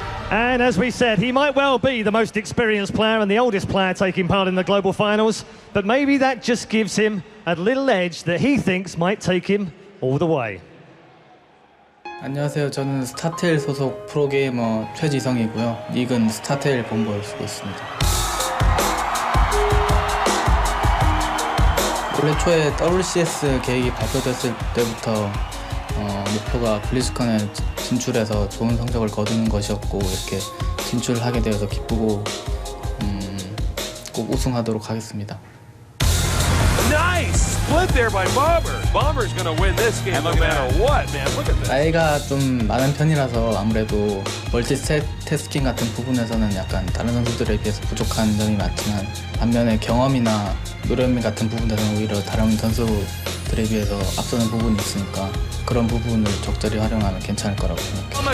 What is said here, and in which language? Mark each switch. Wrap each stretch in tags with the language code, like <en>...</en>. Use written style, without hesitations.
<en>And as we said, he might well be the most experienced player and the oldest player taking part in the global finals, but maybe that just gives him a little edge that he thinks might take him all the way.</en> <ko>안녕하세요. 저는 스타테일 소속 프로게이머 최지성이고요. 닉은 스타테일 본부를 쓰고 있습니다. 올해 초에 WCS 계획이 발표됐을 때부터 목표가 블리즈컨에 진출해서 좋은 성적을 거두는 것이었고 이렇게 진출하게 되어서 기쁘고 꼭 우승하도록 하겠습니다.</ko> <en>Nice split there by Bomber. Bomber's gonna win this game no matter what, man. Look at this.</en> <ko>나이가 좀 많은 편이라서 아무래도 멀티 태스킹 같은 부분에서는 약간 다른 선수들에 비해서 부족한 점이 많지만 반면에 경험이나 노련미 같은 부분에서는 오히려 다른 선수들에 비해서 앞서는 부분이 있으니까 그런 부분을 적절히 활용하면 괜찮을 거라고 생각해요.</ko>